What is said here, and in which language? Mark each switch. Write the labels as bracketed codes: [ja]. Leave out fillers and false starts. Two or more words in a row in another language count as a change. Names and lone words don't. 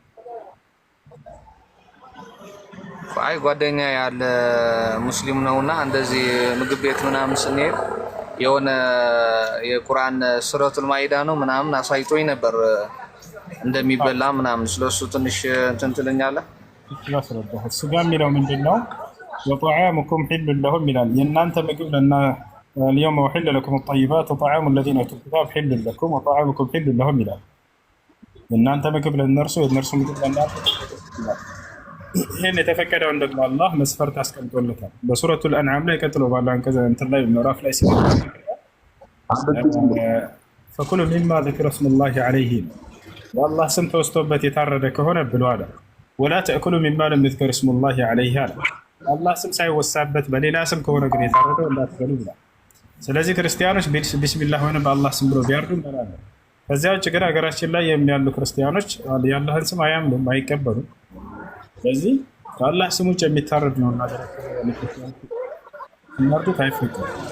[am] አይ ጓደኛ ያለ ሙስሊም ነውና እንደዚህ ምግብ ቤት ምናምን ስንሄድ የሆነ የቁርአን ሱረቱል ማኢዳ ነው ምናምን አሳይቶኝ ነበር እንደሚበላ ምናምን። ስለሱ ትንሽ እንትን ትለኛለህ? ስጋ የሚለው ምንድነው? [ar] وطعامكم حل لهم [am] ይላል። የእናንተ ምግብ ለና [ar] اليوم أحل لكم الطيبات وطعام الذين أوتوا الكتاب حل لكم وطعامكم حل لهم [am] ይላል። የእናንተ ምግብ ለእነርሱ የእነርሱ ምግብ ለእናንተ። ይህን የተፈቀደውን ደግሞ አላህ መስፈርት አስቀምጦለታል በሱረቱል አንዓም ላይ ቀጥሎ ባለው አንቀጽ እንትን ላይ ምዕራፍ ላይ [ar] فكلوا مما ذكر اسم الله عليه [am] والله ስም ተወስቶበት የታረደ ከሆነ ብሎ አለ። [ar] ولا تأكلوا مما لم يذكر اسم الله عليه [am] አለ። አላህ ስም ሳይወሳበት በሌላ ስም ከሆነ ግን የታረደው እንዳትበሉ ብሏል። ስለዚህ ክርስቲያኖች ቢስሚላህ ሆነ በአላህ ስም ብሎ ቢያርዱ እንበላለን። ከዚያ ውጭ ግን ሀገራችን ላይ የሚያሉ ክርስቲያኖች የአላህን ስም አያምኑም፣ አይቀበሉም። ስለዚህ ከአላህ ስም ውጭ የሚታረድ ነው እና መርዱት አይፈቀድም።